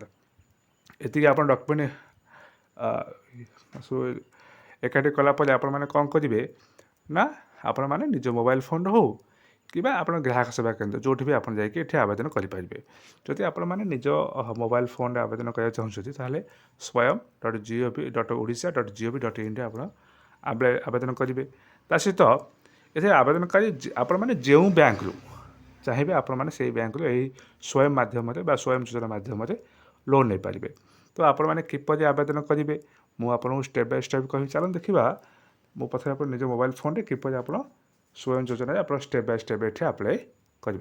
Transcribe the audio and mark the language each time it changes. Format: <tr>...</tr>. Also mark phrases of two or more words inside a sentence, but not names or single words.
<or>ଏତିକି ଆପଣ ଡକୁମେଣ୍ଟ ଏକାଠି କଲା ପରେ ଆପଣମାନେ କ'ଣ କରିବେ ନା, ଆପଣମାନେ ନିଜ ମୋବାଇଲ ଫୋନ୍ରେ ହେଉ କିମ୍ବା ଆପଣ ଗ୍ରାହକ ସେବା କେନ୍ଦ୍ର ଯେଉଁଠି ବି ଆପଣ ଯାଇକି ଏଠି ଆବେଦନ କରିପାରିବେ। ଯଦି ଆପଣମାନେ ନିଜ ମୋବାଇଲ ଫୋନ୍ରେ ଆବେଦନ କରିବାକୁ ଚାହୁଁଛନ୍ତି ତାହେଲେ swayam.gov.odisha.gov.in ଆପଣ ଆବେଦନ କରିବେ। ତା ସହିତ ଏଥିରେ ଆବେଦନକାରୀ ଆପଣମାନେ ଯେଉଁ ବ୍ୟାଙ୍କରୁ ଚାହିଁବେ ଆପଣମାନେ ସେଇ ବ୍ୟାଙ୍କରୁ ଏହି ସ୍ୱୟଂ ମାଧ୍ୟମରେ ବା ସ୍ୱୟଂ ଯୋଜନା ମାଧ୍ୟମରେ ଲୋନ୍ ନେଇପାରିବେ। ତ ଆପଣମାନେ କିପରି ଆବେଦନ କରିବେ ମୁଁ ଆପଣଙ୍କୁ</or> <en>step by step</en> <or>କହିବି। ଚାଲନ୍ତୁ ଦେଖିବା ମୋ ପଛରେ ଆପଣ ନିଜ ମୋବାଇଲ ଫୋନ୍ରେ କିପରି ଆପଣ ସ୍ୱୟଂ ଯୋଜନାରେ ଆପଣ</or> <en>step by step</en> <or>ଏଠି ଆପ୍ଲାଏ କରିବେ।</or>